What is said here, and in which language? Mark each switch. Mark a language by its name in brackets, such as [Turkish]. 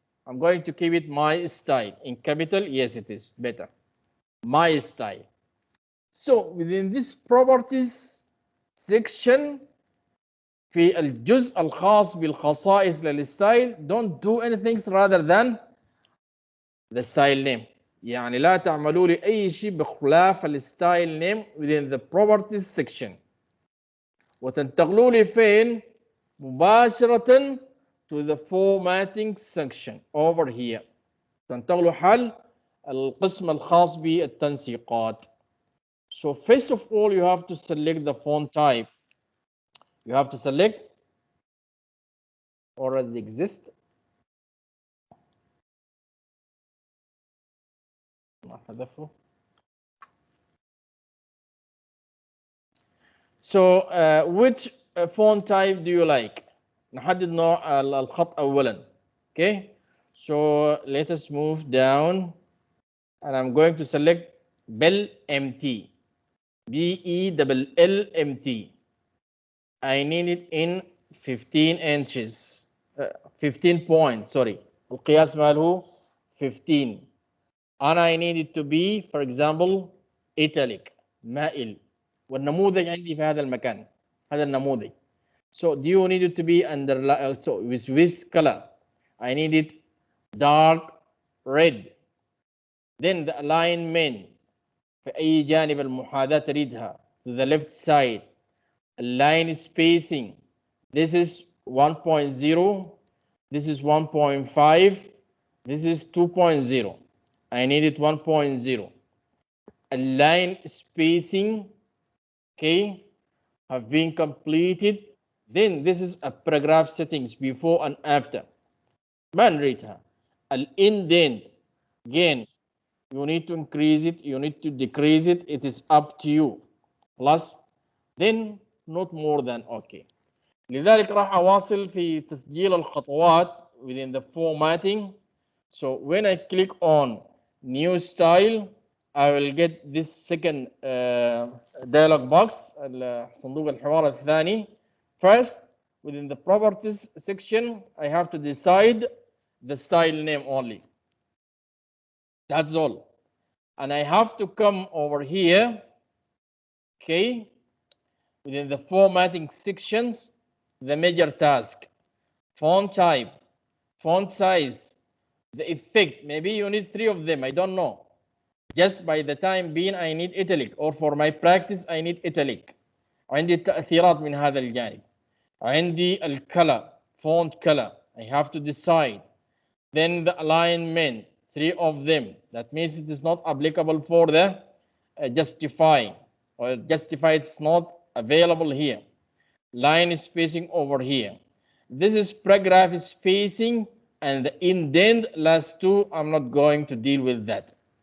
[English] I'm going to keep it my style in capital. Yes, it is better. My style. So within this properties section, [Arabic] في الجزء الخاص بالخصائص للستايل, [English] don't do anything rather than the style name. [Arabic] يعني لا تعملوا لي أي شيء بخلاف الستايل [English] name within the properties section. [Arabic] وتنتقلوا لي فين؟ مباشرة [English] to the formatting section over here. [Arabic] تنتقلوا حل القسم الخاص بالتنسيقات. [English] So first of all, you have to select the font type. You have to select already exist. So which font type do you like? [Arabic] نحدد نوع الخط أولا. Okay. [English] So let us move down, and I'm going to select Bell MT. BELLMT. I need it in 15 inches. 15 point, sorry. [Arabic] القياس ماله 15. [English] And I need it to be, for example, italic, مائل. [Arabic] والنموذج عندي في هذا المكان. هذا النموذج. [English] So do you need it to be under, so with which color? I need it dark red. Then the alignment [Arabic] في أي جانب المحاذاة تريدها, [English] to the left side. Line spacing, this is 1.0, this is 1.5, this is 2.0. I need it 1.0. Line spacing, okay, have been completed. Then this is a paragraph settings before and after. [Arabic] ما نريدها. [English] Indent, again, you need to increase it, you need to decrease it, it is up to you. Plus, then not more than okay. [Arabic] لذلك راح أواصل في تسجيل الخطوات [English] within the formatting. So when I click on new style, I will get this second dialog box, [Arabic] صندوق الحوار الثاني. [English] First, within the properties section, I have to decide the style name only. That's all. And I have to come over here, okay, within the formatting sections, the major task, font type, font size, the effect. Maybe you need 3 of them, I don't know. Just by the time being I need italic, or for my practice I need italic. [Arabic] عندي التأثيرات من هذا الجانب. [English] عندي color, font color, I have to decide. Then the alignment, 3 of them. That means it is not applicable for the justify, or justify it's not available here. Line spacing over here. This is paragraph spacing, and the indent last 2, I'm not going to deal with that.